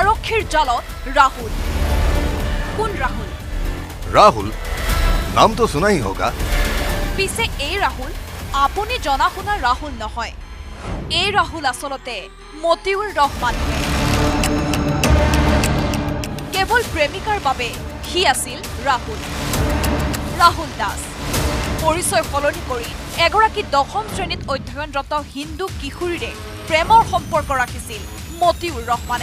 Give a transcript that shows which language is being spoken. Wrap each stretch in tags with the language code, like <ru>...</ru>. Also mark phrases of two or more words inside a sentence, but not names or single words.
<as>বিদ্ৰোহীৰ জালত ৰাহুল। কোন ৰাহুল?</as> <hi>राहुल नाम तो सुना ही होगा।</hi> <as>পিছে এই ৰাহুল আপুনি জনা শুনা ৰাহুল নহয়। এই ৰাহুল আচলতে মতিউৰ ৰহমানহে। কেৱল প্ৰেমিকাৰ বাবে সি আছিল ৰাহুল। ৰাহুল দাস পৰিচয় সলনি কৰি এগৰাকী 10ম শ্ৰেণীত অধ্যয়নৰত হিন্দু কিশোৰীৰে প্ৰেমৰ সম্পৰ্ক ৰাখিছিল মতিউৰ ৰহমানে।</as>